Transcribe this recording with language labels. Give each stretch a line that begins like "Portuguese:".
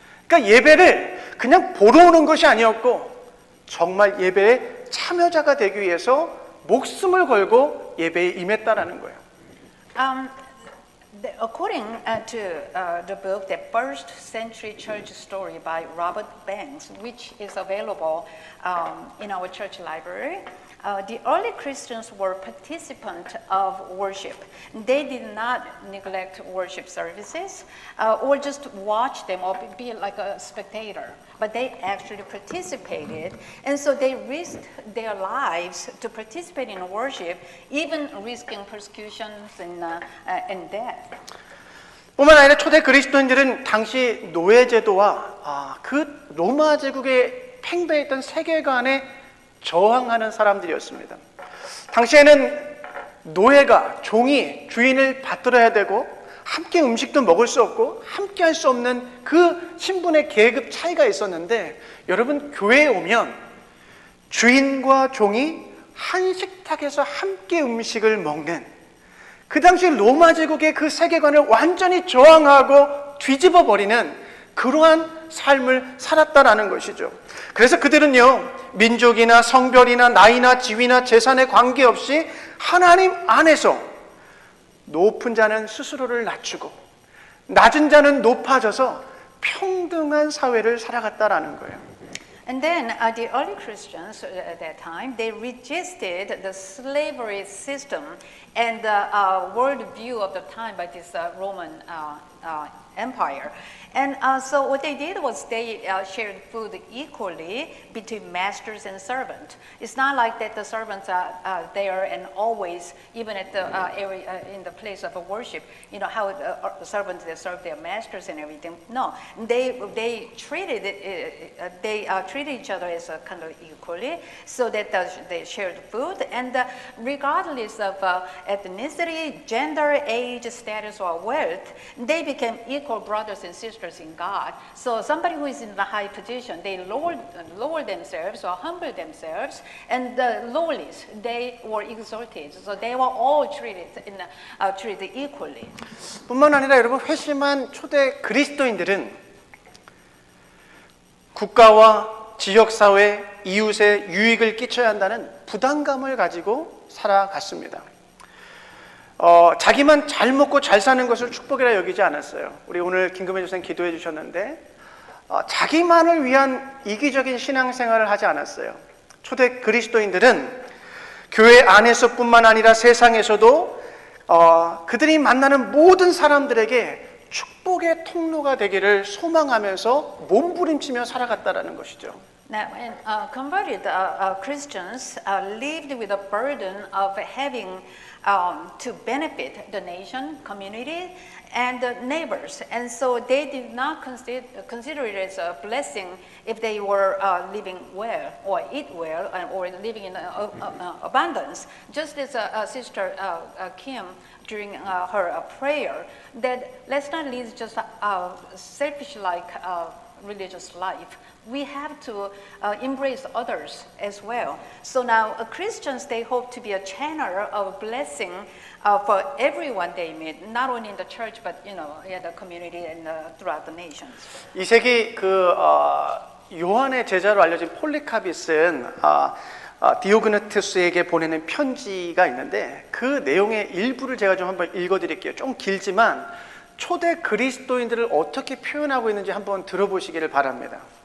Korean: 그러니까 예배를 그냥 보러 오는 것이 아니었고 정말 예배에 참여자가 되기 위해서 목숨을 걸고 예배에 임했다라는 거예요.
English: According to the book, The First Century Church Story by Robert Banks, which is available in our church library, the early Christians were participants of worship. They did not neglect worship services or just watch them or be like a spectator, but they actually participated, and so they risked their lives to participate in worship, even risking persecutions and death.
Korean: 뿐만 아니라 초대 그리스도인들은 당시 노예제도와 그 로마 제국에 팽배했던 세계관에 저항하는 사람들이었습니다. 당시에는 노예가 종이 주인을 받들어야 되고 함께 음식도 먹을 수 없고 함께 할 수 없는 그 신분의 계급 차이가 있었는데 여러분 교회에 오면 주인과 종이 한 식탁에서 함께 음식을 먹는 그 당시 로마 제국의 그 세계관을 완전히 저항하고 뒤집어 버리는 그러한 삶을 살았다라는 것이죠. 그래서 그들은요 민족이나 성별이나 나이나 지위나 재산에 관계없이 하나님 안에서 높은 자는 스스로를 낮추고 낮은 자는 높아져서 평등한 사회를 살아갔다라는 거예요.
English: And then the early Christians at that time, they resisted the slavery system and the world view of the time by this Roman Empire. And so what they did was they shared food equally between masters and servants. It's not like that the servants are there and always, even at the area in the place of worship, you know how the servants they serve their masters and everything. No, they treated treated each other as kind of equally, so that they shared food, and regardless of ethnicity, gender, age, status, or wealth, they became equal brothers and sisters in God. So somebody who is in the high position, they lower themselves or humble themselves, and the lowlies, they were exalted. So they were all treated equally.
Korean: 뿐만 아니라 여러분, 회심한 초대 그리스도인들은 국가와 지역사회, 이웃에 유익을 끼쳐야 한다는 부담감을 가지고 살아갔습니다. 자기만 잘 먹고 잘 사는 것을 축복이라 여기지 않았어요. 우리 오늘 김금혜 조사님 기도해 주셨는데 자기만을 위한 이기적인 신앙생활을 하지 않았어요. 초대 그리스도인들은 교회 안에서뿐만 아니라 세상에서도 그들이 만나는 모든 사람들에게 축복의 통로가 되기를 소망하면서 몸부림치며 살아갔다라는 것이죠.
English: Now, when converted Christians lived with the burden of having to benefit the nation, community, and the neighbors. And so they did not consider it as a blessing if they were living well or eat well or living in abundance. Just as Sister Kim during her prayer, that let's not live just a selfish-like religious life. We have to embrace others as well. So now Christians, they hope to be a channel of blessing for everyone they meet, not only in the church, but in the community and throughout the nations.
Korean: 이 세기 요한의 제자로 알려진 폴리카비스는 디오그네투스에게 보내는 편지가 있는데 그 내용의 일부를 제가 좀 한번 읽어드릴게요. 좀 길지만 초대 그리스도인들을 어떻게 표현하고 있는지 한번 들어보시기를 바랍니다.